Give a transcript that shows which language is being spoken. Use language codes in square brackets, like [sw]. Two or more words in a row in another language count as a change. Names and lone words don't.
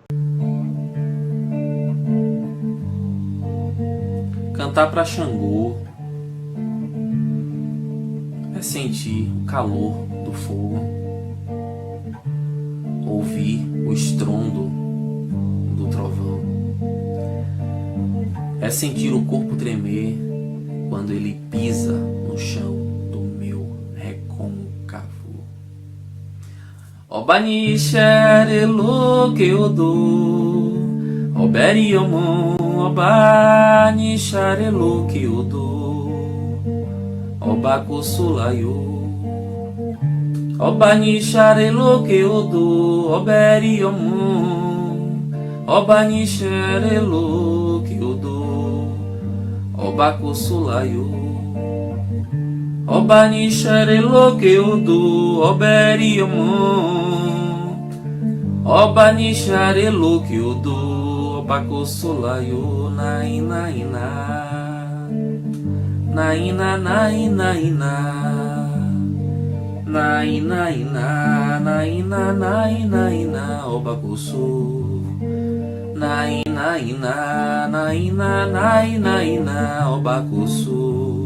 [pt] Cantar pra Xangô é sentir o calor do fogo, ouvir o estrondo do trovão, é sentir o corpo tremer quando ele pisa no chão do meu recôncavo. [yo] Obani xerelo [pt] que eu dou, [yo] oberi omon, obani xerelo [pt] que eu dou, [yo] obaco sulayo, obani xerelo [pt] que eu dou, [yo] oberi omon, obani xerelo [pt] que eu dou, [yo] obaco sulayo. Obani xerelo [pt] que eu dou, [yo] oberi omon, obani [pt] xerelo que eu dou, [yo] obaco sulayo, naina ina, naina naina ina, naina ina, naina naina ina, obaco su, naina ina, naina naina ina, obaco su.